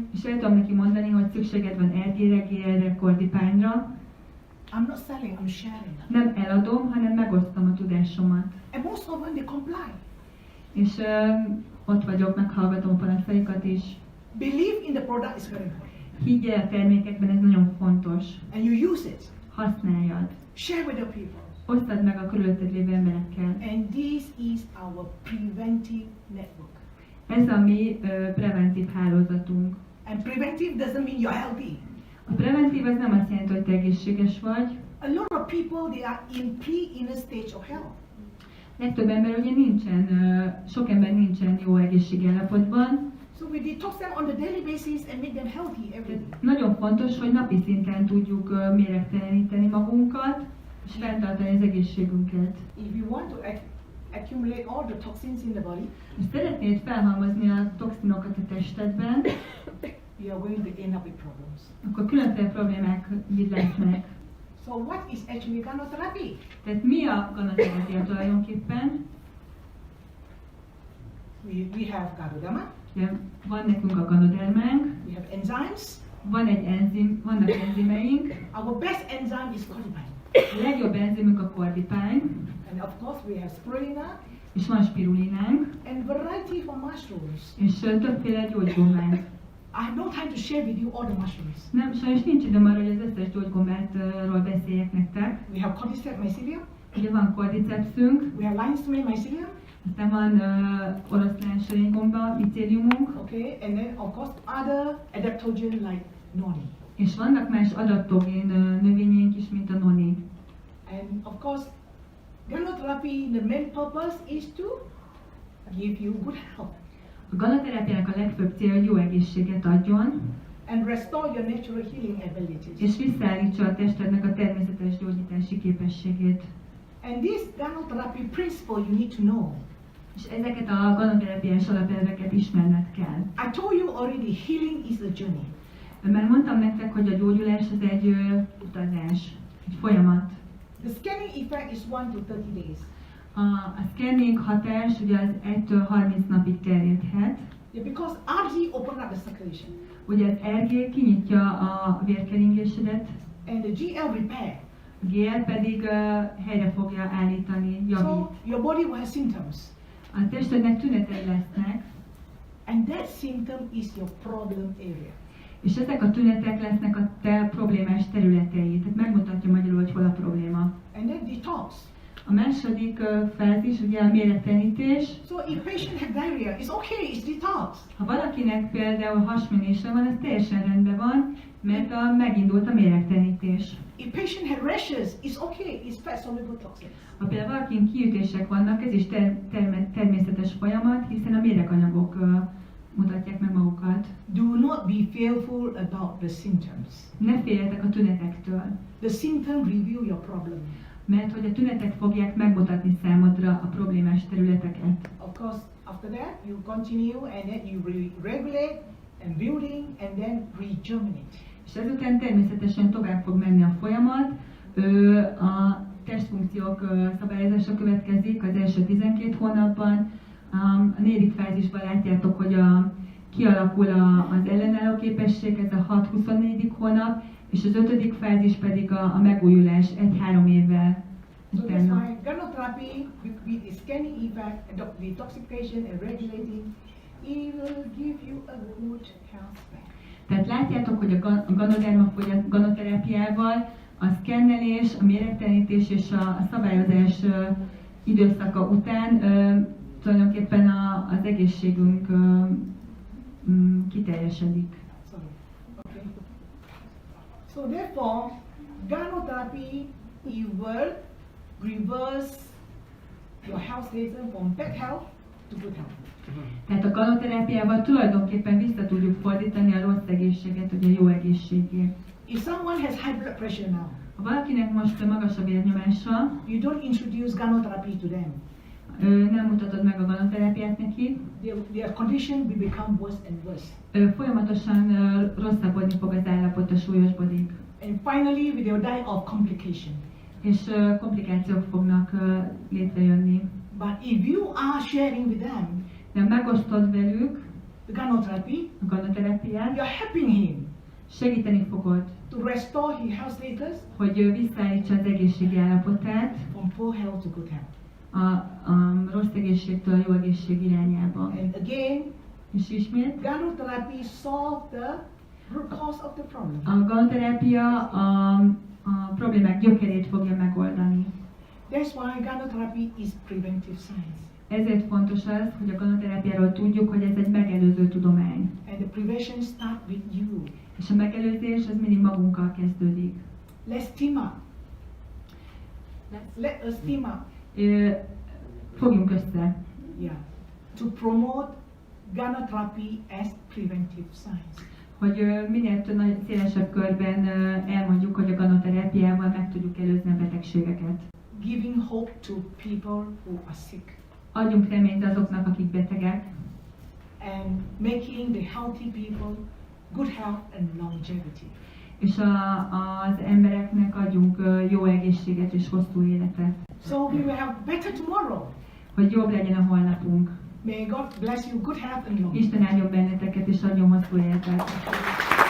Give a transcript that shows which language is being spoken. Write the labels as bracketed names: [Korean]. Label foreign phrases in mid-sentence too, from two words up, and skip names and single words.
[Hungarian] és el tudom neki mondani, hogy szükséged van RG-re, GL-re, kordipányra. [English] I'm not selling, I'm sharing. [Hungarian] Nem eladom, hanem megosztom a tudásomat. [English] And most of them they comply. [Hungarian] és ott vagyok, meghallgatom a panaszaikat is. [English] Believe in the product is very important. [Hungarian] Higgyél a termékekben, ez nagyon fontos. [English] And you use it. [Hungarian] Használjad. [English] Share with the people. [Hungarian] Osztad meg a körülötted lévő emberekkel. [English] And this is our preventive network. [Hungarian] Ez a mi preventív hálózatunk. [English] And preventive doesn't mean you're healthy. [Hungarian] A preventív az nem azt jelenti, hogy te egészséges vagy. [English] A lot of people, they are in pre-inner stage of health. [Hungarian] Legtöbb ember ugye nincsen, sok ember nincsen jó egészségállapotban. [English] So we detox them on the daily basis and make them healthy every day. [Hungarian] Nagyon fontos, hogy napi szinten tudjuk méregteleníteni magunkat, és fenntartani az egészségünket. [English] If you want to accumulate all the toxins in the body, [Hungarian] És szeretnéd felhalmozni a toxinokat a testedben, [English] you are going to end up with problems. [Hungarian] akkor különféle problémák lesznek. [English] So what is actually gynotherapy? [Hungarian] Tehát mi a ganoterápia tulajdonképpen? [English] We have ganoderma, [Hungarian] Ugye, van nekünk a ganodermánk, [English] we have enzymes. [Hungarian] vannak enzimeink, [English] Our best enzyme is codipine. [Hungarian] a legjobb enzimünk a kordipine, [English] And of course we have spirulina [Hungarian] és van spirulinánk, [English] and variety of mushrooms. [Hungarian] és többféle gyógygombánk. [English] I have no time to share with you all the mushrooms. [Hungarian] Nem, sajnos nincs időm arra, hogy az összes gyógygombátról beszéljek nektek. [English] We have cordyceps mycelium, [Hungarian] Ugye van cordycepsünk, [English] we have lion's mane mycelium, [Hungarian] aztán van oroszlán sörénygomba, micéliumunk, [English] okay, and then of course other adaptogen like noni. [Hungarian] és vannak más adaptogén növényeink is, mint a noni. [English] And of course, gynotherapy, the main purpose is to give you good health [Hungarian] A ganoterápiának a legfőbb célja, hogy jó egészséget adjon, [English] and restore your natural healing abilities. [Hungarian] és visszaállítsa a testednek a természetes gyógyítási képességét. [English] And this gynotherapy principle you need to know. [Hungarian] És ezeket a ganoterápiás alapelveket ismerned kell. [English] I told you already, healing is a journey. [Hungarian] Már mondtam nektek, hogy a gyógyulás az egy utazás, egy folyamat. [English] The scanning effect is 1 to 30 days. [Hungarian] A scanning hatás ugye az 1-től 30 napig terjedhet. [English] Yeah, because RG open up the circulation [Hungarian] Ugye az RG kinyitja a vérkeringésedet, [English] and the GL repair. [Hungarian] a GL pedig helyre fogja állítani, javít. [English] So your body will have symptoms. [Hungarian] A testednek tünetei lesznek, [English] And that symptom is your problem area. [Hungarian] és ezek a tünetek lesznek a te problémás területei. Tehát megmutatja magyarul, hogy hol a probléma. [English] And then detox. [Hungarian] A második fázis ugye a méregtelenítés. [English] So if patient have diarrhea, it's okay, it's detox. [Hungarian] Ha valakinek például hasmenése van, az teljesen rendben van, mert megindult a méregtelenítés. [English] If patient have rashes, it's okay, it's fat soluble toxins. [Hungarian] Ha például valakin kiütések vannak, ez is természetes folyamat, hiszen a méreganyagok mutatják meg magukat. [English] Do not be fearful about the symptoms. [Hungarian] Ne féljetek a tünetektől, [English] The symptom reveal your problem. [Hungarian] mert hogy a tünetek fogják megmutatni számodra a problémás területeket. [English] Of course, after that, you continue and then you regulate and building and then rejuvenate. [Hungarian] És ezután természetesen tovább fog menni a folyamat. A testfunkciók szabályozása következik az első 12 hónapban. A 4. fázisban látjátok, hogy kialakul az ellenálló képesség, ez a 6-24. hónap, és az 5. fázis pedig a megújulás 1-3 évvel [English] So that's [Hungarian] utána. [English] why gynotherapy with the scanning effect, and detoxification and regulating, it will give you a good health span. [Hungarian] Tehát látjátok, hogy a ganoterápiával a szkennelés, a méregtelenítés és a szabályozás időszaka után tulajdonképpen az egészségünk kiteljesedik. [English] Sorry. Okay. So therefore, gynotherapy, it will reverse your health status from bad health to good health. [Hungarian] Tehát a ganoterápiával tulajdonképpen vissza tudjuk fordítani a rossz egészséget, hogy a jó egészségé. [English] If someone has high blood pressure now, [Hungarian] Ha valakinek most magas a vérnyomása, [English] you don't introduce gynotherapy to them. [Hungarian] nem mutatod meg a ganoterápiát neki, [English] Their condition will become worse and worse. [Hungarian] Folyamatosan rosszabbodni fog az állapota, súlyosbodik. [English] And finally, they will die of complication. [Hungarian] És komplikációk fognak létrejönni. [English] But if you are sharing with them [Hungarian] De megosztod velük [English] the gynotherapy, [Hungarian] a ganoterápiát, [English] you're helping him [Hungarian] segíteni fogod, [English] to restore his health status [Hungarian] hogy visszaállítsa az egészségi állapotát, [English] from poor health to good health. [Hungarian] a rossz egészségtől a jó egészség irányába. [English] And again, [Hungarian] És ismét, [English] gynotherapy solve the root cause of the problem. [Hungarian] a ganoterápia a problémák gyökerét fogja megoldani. [English] That's why gynotherapy is preventive science. [Hungarian] Ezért fontos az, hogy a ganoterápiáról tudjuk, hogy ez egy megelőző tudomány. [English] And the prevention start with you. [Hungarian] És a megelőzés az mindig magunkkal kezdődik. [English] Let's team up. Let us team up. [Hungarian] Fogjunk össze, [English] Yeah. To promote gynotherapy as preventive science. [Hungarian] hogy minél több szélesebb körben elmondjuk, hogy a ganoterápiával meg tudjuk előzni a betegségeket. [English] Giving hope to people who are sick. [Hungarian] Adjunk reményt azoknak, akik betegek, [English] And making the healthy people good health and longevity. [Hungarian] és az embereknek adjunk jó egészséget és hosszú életet, [English] So we will have better tomorrow. [Hungarian] hogy jobb legyen a holnapunk. [English] May God bless you, good health and longevity. [Hungarian] Isten áldjon benneteket és adjon hosszú életet.